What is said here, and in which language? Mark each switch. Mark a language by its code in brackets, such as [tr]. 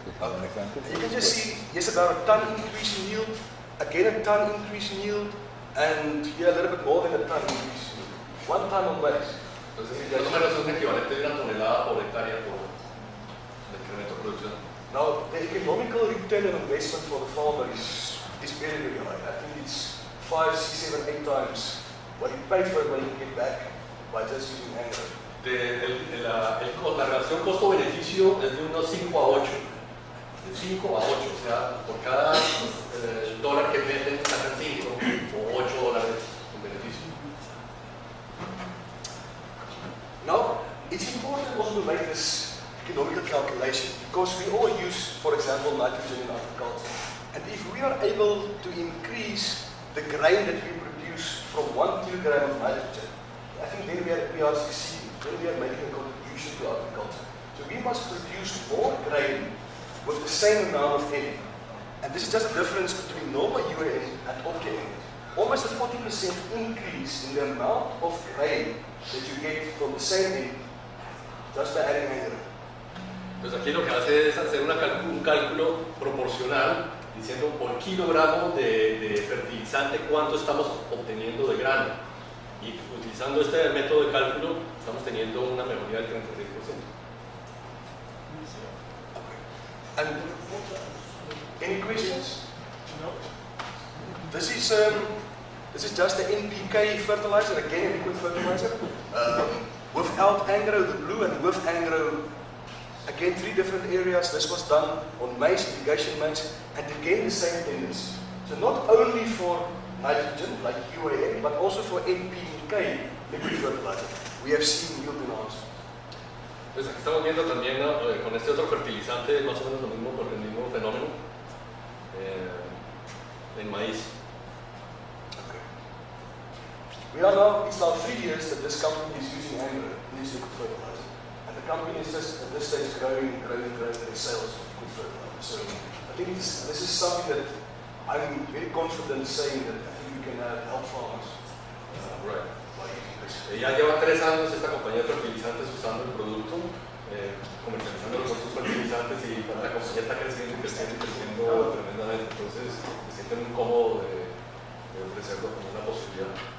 [en] Okay. You can just see, yes, about a ton increase in yield, again a ton increase in yield, and here a little bit more than a ton increase in yield. 1 ton on maize. [es] Entonces, más o menos es un equivalente de 1 tonelada por hectárea por incremento de producción. [en] Now, the economical return on investment for the farmer is very, very high. I think it's 5, 6, 7, 8 times what you pay for it when you get back by just using agro. [es] La relación costo-beneficio es de unos 5 a 8. De 5 a 8, o sea, por cada dólar que venden sacan 5 o 8 dólares en beneficio. [en] Now, it's important also to make this economical calculation because we all use, for example, nitrogen in agriculture. And if we are able to increase the grain that we produce from 1 kilogram of nitrogen, I think then we are succeeding. Then we are making a contribution to agriculture. So we must produce more grain with the same amount of N. And this is just the difference between normal UAN and OptiN. Almost a 40% increase in the amount of grain that you get from the same N just by adding agro. [es] Entonces aquí lo que hace es hacer un cálculo proporcional diciendo por kilogramo de fertilizante cuánto estamos obteniendo de grano. Y utilizando este método de cálculo, estamos teniendo una mejoría del 36%. [en] And any questions? This is just the NPK fertilizer, again, liquid fertilizer. Without Angro, the blue, and with Angro, again, 3 different areas. This was done on maize, irrigation maize, and again, the same tendency. So not only for nitrogen, like UAN, but also for NPK, liquid fertilizer. We have seen yield enhancement. [es] Pues aquí estamos viendo también con este otro fertilizante más o menos lo mismo por el mismo fenómeno en maíz. [en] Okay. We are now, it's now 3 years that this company is using Angro in this liquid fertilizer. And the company is just at this stage growing their sales of liquid fertilizer. So I think this is something that I'm very confident saying that I think we can help farmers Right. by using this. [es] Ya lleva 3 años esta compañía de fertilizantes usando el producto, comercializando los otros fertilizantes y la compañía está creciendo y creciendo y creciendo tremendamente. Entonces se sienten muy cómodos de ofrecerlo como una posibilidad.